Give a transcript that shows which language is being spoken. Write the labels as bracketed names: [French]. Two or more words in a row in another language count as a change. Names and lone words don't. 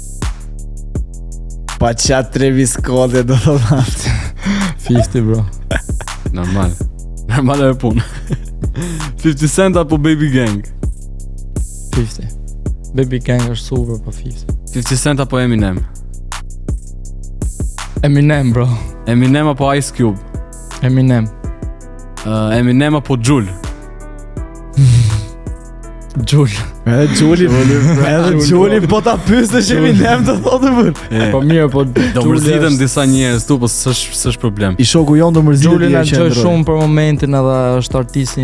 [Albanian] Pa qa Travis Scott e do të thotë. 50, bro. Normal e punë. 50 Cent apo Baby Gang? 50. Baby Gang është super, po 50. 50 Cent apo Eminem? Eminem, bro. Eminem apo Ice Cube? Eminem. Eminem apo Jul? Jul. Edhe Juli po ta pyesësh Eminem të thotë për. Po mirë, po do mërziten disa njerëz tu, po s'është problem. I shoku jon do mërzitet. Juli na çoj shumë për momentin edhe është artisti